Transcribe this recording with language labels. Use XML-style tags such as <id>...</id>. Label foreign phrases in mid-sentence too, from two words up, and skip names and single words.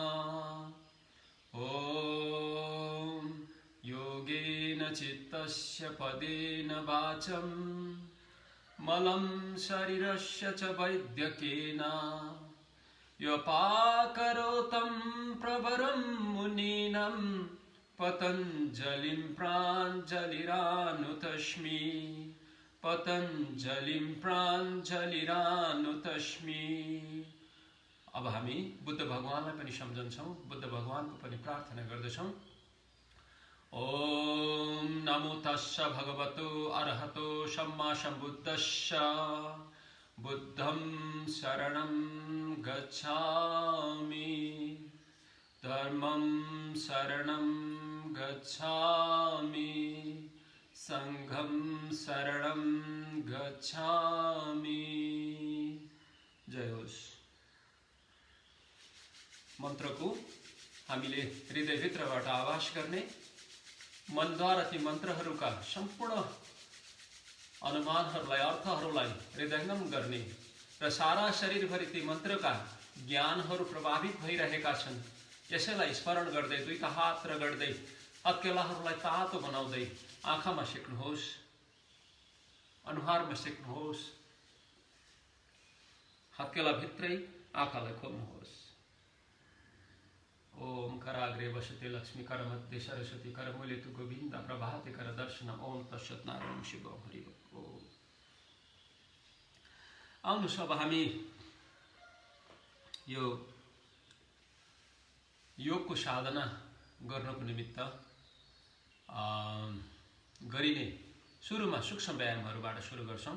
<sa>ओम योगेन चित्तस्य पदेन वाचं मलं शरीरस्य च वैद्यकेन यपाकरोतं प्रवरं मुनीनां पतञ्जलिं प्राञ्जलिरानुतस्मि। पतञ्जलिं प्राञ्जलिरानुतस्मि।</sa> <ne>अब हामी बुद्ध भगवानलाई पनि सम्झन्छौं, बुद्ध भगवानको पनि प्रार्थना गर्दछौं।</ne> <pi>ओम नमो तस्स भगवतो अरहतो सम्मा सम्बुद्धस्स। बुद्धं शरणं गच्छामि, धर्मं शरणं गच्छामि, संघं शरणं गच्छामि।</pi> <ne>जय होस्। मन्त्रको हामीले हृदयभित्रबाट आवाज गर्ने, मनद्वारा ती मन्त्रहरूका सम्पूर्ण अनुमानहरूलाई, अर्थहरूलाई हृदयङ्गम गर्ने र सारा शरीरभरि ती मन्त्रका ज्ञानहरू प्रभावित भइरहेका छन्। यसैलाई स्मरण गर्दै दुईटा हात रगड्दै हत्केलाहरूलाई तातो बनाउँदै आँखामा सेक्नुहोस्, अनुहारमा सेक्नुहोस्, हत्केला भित्रै आँखालाई खोल्नुहोस्।</ne> <sa>ओम कराग्रे वसते लक्ष्मी, कर मध्ये सरस्वती, कर मूले तु गोविन्द, प्रभाते कर दर्शन। ओम तत्सत नारायण शिव हरि बोल।</sa> <ne>आउनुहोस् अब हामी यो योगको साधना गर्नको निमित्त गरिने सुरुमा सूक्ष्म व्यायामहरूबाट सुरु गर्छौं।</ne>